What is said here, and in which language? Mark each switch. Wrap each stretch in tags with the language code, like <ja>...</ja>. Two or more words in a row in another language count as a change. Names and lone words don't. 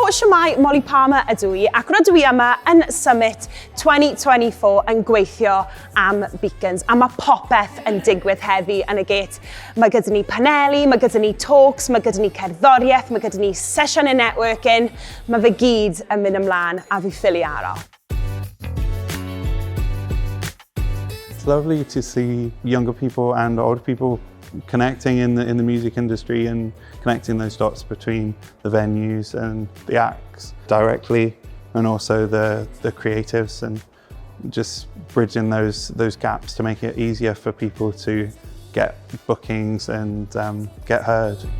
<cy>mai Molly Palmer ydw i, ac rydw i yma yn Summit 2024 yn gweithio am beacons, a mae popeth yn digwydd heddi yn y gate. Mae gyda ni paneli, mae gyda ni talks, mae gyda ni cerddoriaeth, mae gyda ni sesiwn y networking, mae fe gyd yn mynd ymlaen a fi ffili aro.</cy> <en>It's lovely to see younger people and older people connecting in the music industry and connecting those dots between the venues and the acts directly, and also the creatives, and just bridging those gaps to make it easier for people to get bookings and get heard.</en>